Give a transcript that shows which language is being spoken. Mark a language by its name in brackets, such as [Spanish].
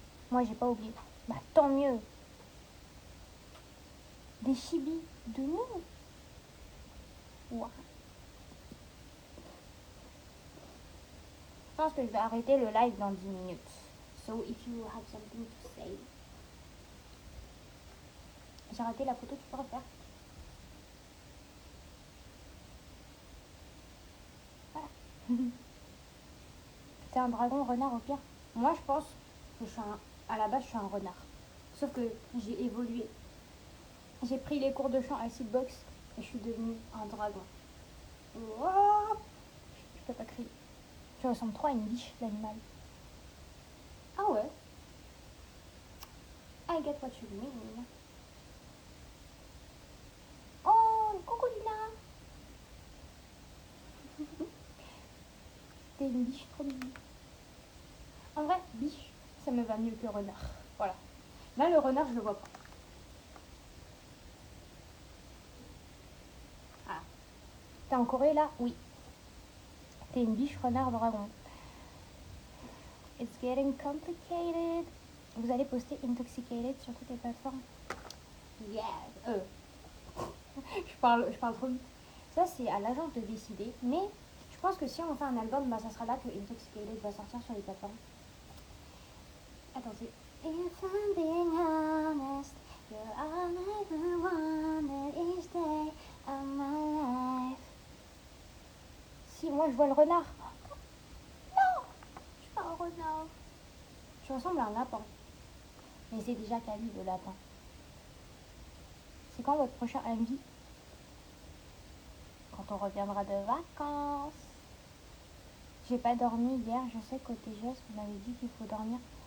[French] Moi, j'ai pas oublié. Bah, tant mieux. Des chibis de nous. Wow. Je pense que je vais arrêter le live dans 10 minutes. [English] So, if you have something to say. [French] J'ai raté la photo, tu peux refaire. Voilà. C'est un dragon renard au pire. Moi, je pense que à la base, je suis un renard. Sauf que j'ai évolué. J'ai pris les cours de chant à Seedbox et je suis devenue un dragon. Oh, je peux pas crier. Je ressemble trop à une biche, l'animal. Ah ouais. [English] I get what you mean. [French] Oh, le crocodile. T'es une biche trop mignonne. En vrai, biche, ça me va mieux que renard. Voilà. Là, le renard, je le vois pas. Ah. T'es en Corée, là? Oui. T'es une biche, renard, dragon. [English] It's getting complicated. [French] Vous allez poster Intoxicated sur toutes les plateformes? Yes. je parle trop vite. Ça, c'est à l'agence de décider. Mais je pense que si on fait un album, bah, ça sera là que Intoxicated va sortir sur les plateformes. Attendez. [English] If I'm being honest, you're all I ever wanted each day of my life. [French] Si moi je vois le renard. Non, je suis pas un renard. Je ressemble à un lapin. Mais c'est déjà Kali le lapin. C'est quand votre prochain MV? Quand on reviendra de vacances. J'ai pas dormi hier, je sais qu'au TGS vous m'avez dit qu'il faut dormir.